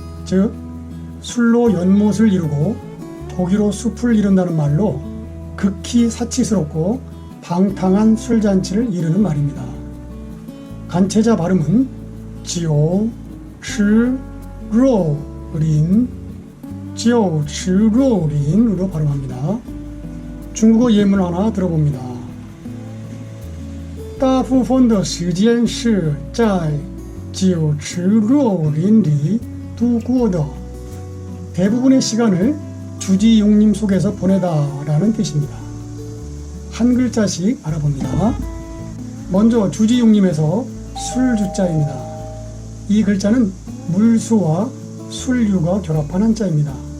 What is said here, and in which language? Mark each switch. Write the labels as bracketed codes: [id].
[ko] 즉 술로 연못을 이루고 고기로 숲을 이룬다는 말로 극히 사치스럽고 방탕한 술잔치를 이루는 말입니다. 간체자 발음은 지오, 치, 로, 린, 지오, 치, 로, 린으로 발음합니다. 중국어 예문 하나 들어봅니다. [zh] 大部分的时间是在酒池肉林里度过的. [ko] 대부분의 시간을 주지용님 속에서 보내다 라는 뜻입니다. 한 글자씩 알아봅니다. 먼저 주지용님에서 술주자입니다. 이 글자는 물수와 술류가 결합한 한자입니다.